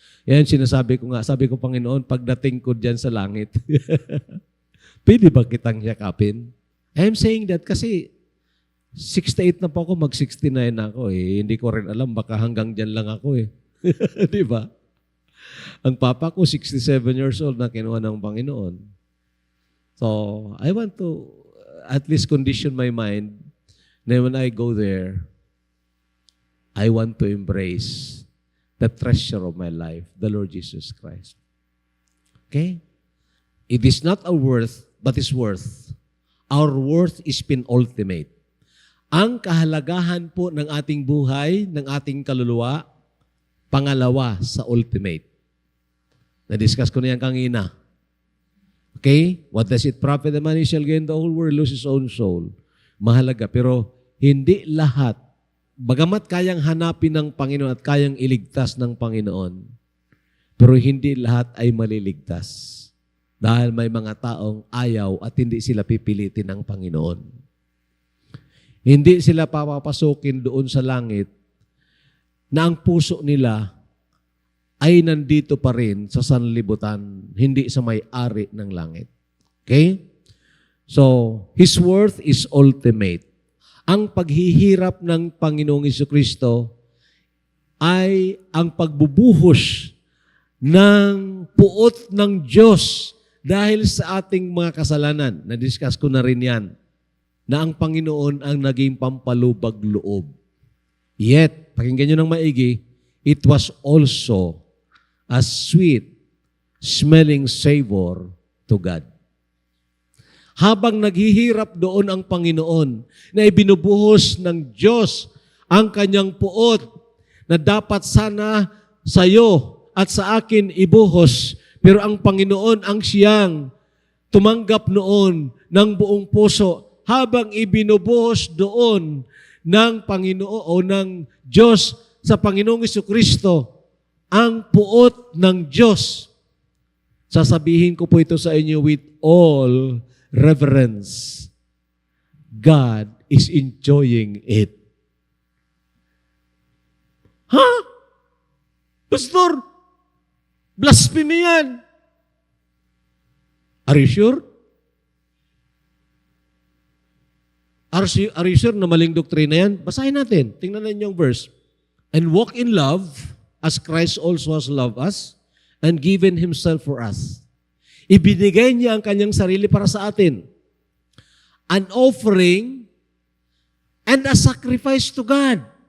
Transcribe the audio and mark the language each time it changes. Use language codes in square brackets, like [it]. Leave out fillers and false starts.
[tl] Yan sinasabi ko nga. Sabi ko, Panginoon, pagdating ko dyan sa langit, pwede ba kitang yakapin? [en] I'm saying that [tl] kasi 68 na po ako, mag-69 na ako eh. Hindi ko rin alam, baka hanggang dyan lang ako eh. Di ba? Ang papa ko, 67 years old na kinuha ng Panginoon. [en] So, I want to at least condition my mind na when I go there, I want to embrace the treasure of my life, the Lord Jesus Christ. Okay? It is not our worth, but His worth. Our worth is penultimate. [tl] Ang kahalagahan po ng ating buhay, ng ating kaluluwa, pangalawa sa ultimate. Na-discuss ko na yan kanina. Okay? [en] What does it profit the man he shall gain the whole world, lose his own soul? [tl] Mahalaga. Pero hindi lahat, bagamat kayang hanapin ng Panginoon at kayang iligtas ng Panginoon, pero hindi lahat ay maliligtas. Dahil may mga taong ayaw at hindi sila pipilitin ng Panginoon. Hindi sila papapasukin doon sa langit na ang puso nila ay nandito pa rin sa sanlibutan, hindi sa may-ari ng langit. Okay? [en] So, His worth is ultimate. [tl] Ang paghihirap ng Panginoong Jesucristo ay ang pagbubuhos ng puot ng Diyos dahil sa ating mga kasalanan. Na-discuss ko na rin yan, na ang Panginoon ang naging pampalubag loob. [en] Yet, [tl] pakinggan nyo ng maigi, [en] it was also a sweet smelling savor to God. [tl] Habang naghihirap doon ang Panginoon na ibinubuhos ng Diyos ang kanyang puot na dapat sana sa iyo at sa akin ibuhos, pero ang Panginoon ang siyang tumanggap noon ng buong puso habang ibinubuhos doon ng Panginoon o ng Diyos sa Panginoong Jesucristo ang puot ng Diyos. Sasabihin ko po ito sa inyo [en] with all reverence. God is enjoying it. [tl] Ha? Pastor, blasphemy yan. [en] Are you sure? Are you sure [tl] na maling doktrina yan? Basahin natin. Tingnan natin yung verse. [en] And walk in love as Christ also has loved us and given Himself for us. [tl] Ibinigay niya ang kanyang sarili para sa atin. [en] An offering and a sacrifice to God.